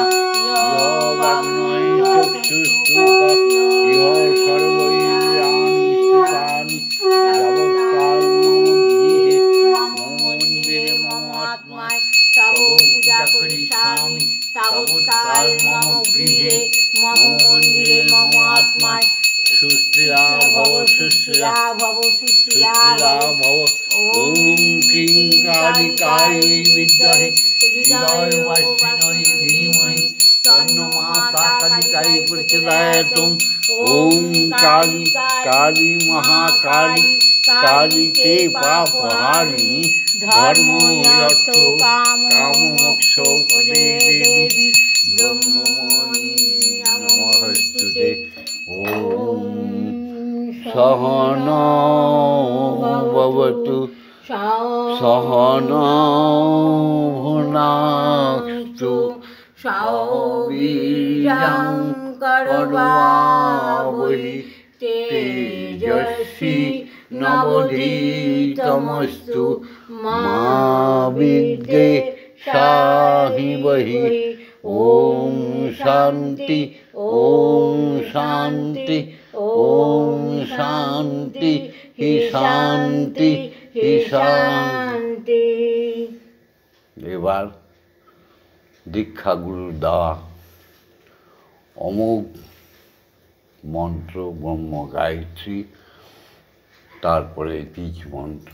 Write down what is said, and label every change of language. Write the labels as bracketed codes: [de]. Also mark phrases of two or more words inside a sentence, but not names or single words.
[sa] ইহ বাগ্ময়ী চক্ষুস্তুকা ইহ সর্বৈন্দ্রিয়াণি স্থিতানি যাবৎকাল মম মন্দিরে মম আত্মায় তব পূজা করিষ্যামি তাবৎকাল মম গৃহে মম মন্দিরে মম আত্মায় সুস্থিরা ভব সুস্থিরা ভব সুস্থিরা ভব। ওম ক্রিং কালিকায় বিদ্মহে হৃদয়বাসিন্যৈ ধীমহি তন্নো মাতা কালিকায় প্রচোদয়াৎ। ওম কালী কালী মহাকালী কালীকে পাপহারিণী ধর্ম অর্থ কাম মোক্ষ পদে দেবী ব্রহ্মময়ী নমস্তুতে। ওম সহনা ভবতু সহনা ভুনাক্তু সহবীর্যং করবাবহি তেজস্বী নবধীতমস্তু মা বিদ্বেষাহিবহি। ওম শান্তি ওম শান্তি ওম শান্তি হি শান্তি হি শান্তি। [bn] এবার দীক্ষাগুরু দেওয়া অমোঘ মন্ত্র ব্রহ্ম গায়ত্রী, তারপরে বীজ মন্ত্র।